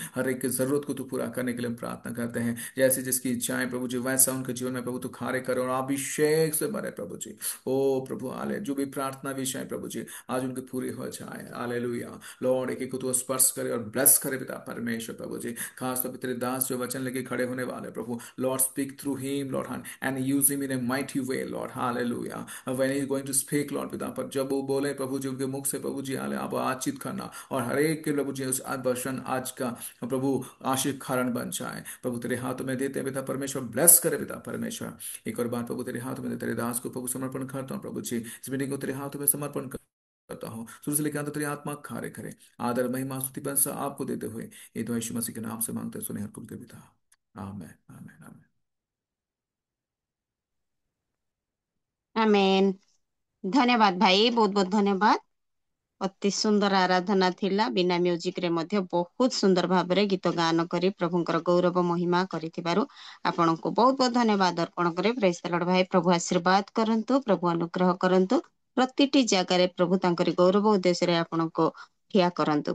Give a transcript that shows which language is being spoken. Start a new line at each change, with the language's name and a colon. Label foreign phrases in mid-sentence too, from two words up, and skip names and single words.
Hindi: हर एक की जरूरत को तू पूरा करने के लिए हम प्रार्थना करते हैं। जैसे जिसकी इच्छाएं प्रभु जी, वैसा उनके जीवन में प्रभु तू कार्य करे और अभिषेक से भरे प्रभु जी। ओ प्रभु आले, जो भी प्रार्थना विषय प्रभु जी आज उनकी पूरी हो जाए। हालेलुया। लॉर्ड एक एक को तू स्पर्श करे और ब्लेस करे पिता परमेश्वर प्रभु जी। खास तौर पर तेरे दास जो वचन लेके खड़े होने वाले प्रभु,
English: Lord speak through him, Lord, and use him in a mighty way, Lord, hallelujah. When he is going to speak, Lord,
Hindi: पिता पर जब वो बोले प्रभु जी, उनके मुख से प्रभु जी हाले आप बातचीत करना और हर एक के प्रभु जी उस वचन आज का प्रभु आशीष कारण बन जाए प्रभु। तेरे हाथों में देते हैं पिता परमेश्वर, ब्लेस करे पिता परमेश्वर। एक और बार प्रभु तेरे हाथों में तेरे दास को प्रभु समर्पण करता हूँ प्रभु जी। इस मीटिंग को तेरे हाथों में समर्पण करता हूँ। शुरू से लेकर अंत तेरी आत्मा कार्य करे। आदर महिमा स्तुति प्रशंसा आपको देते हुए ये तो यीशु मसीह के नाम से मांगते हैं, सुने हर कुल के पिता। आमेन आमेन आमेन। आमेन। धन्यवाद भाई, बहुत बहुत धन्यवाद।
Odia: ଅତି ସୁନ୍ଦର ଆରାଧନା ଥିଲା। ବିନା ମ୍ୟୁଜିକରେ ମଧ୍ୟ ବହୁତ ସୁନ୍ଦର ଭାବରେ ଗୀତ ଗାନ କରି ପ୍ରଭୁଙ୍କର ଗୌରବ ମହିମା କରିଥିବାରୁ ଆପଣଙ୍କୁ ବହୁତ ବହୁତ ଧନ୍ୟବାଦ ଅର୍ପଣ କରେ।
English: praise the Lord
Odia: ଭାଇ। ପ୍ରଭୁ ଆଶୀର୍ବାଦ କରନ୍ତୁ, ପ୍ରଭୁ ଅନୁଗ୍ରହ କରନ୍ତୁ। ପ୍ରତିଟି ଜାଗାରେ ପ୍ରଭୁ ତାଙ୍କରି ଗୌରବ ଉଦ୍ଦେଶ୍ୟରେ ଆପଣଙ୍କୁ ଠିଆ କରନ୍ତୁ।